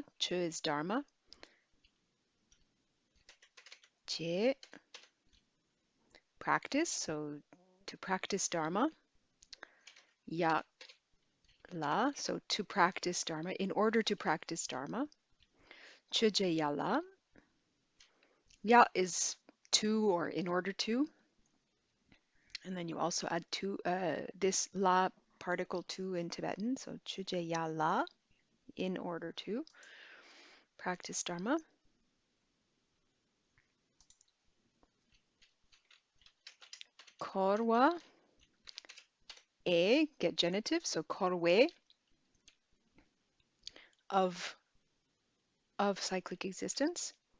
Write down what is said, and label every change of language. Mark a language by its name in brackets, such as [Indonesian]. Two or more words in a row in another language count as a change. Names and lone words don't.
[English] Chö is Dharma. Je, practice. So to practice Dharma. Ya, la. So to practice Dharma. In order to practice Dharma. [Tibetan] Chö je ya la. [English] Ya is to or in order to. And then you also add to this la particle to in Tibetan. [Tibetan] So chö je ya la. [English] In order to practice Dharma. Korwa, get genitive, so korwe, of cyclic existence.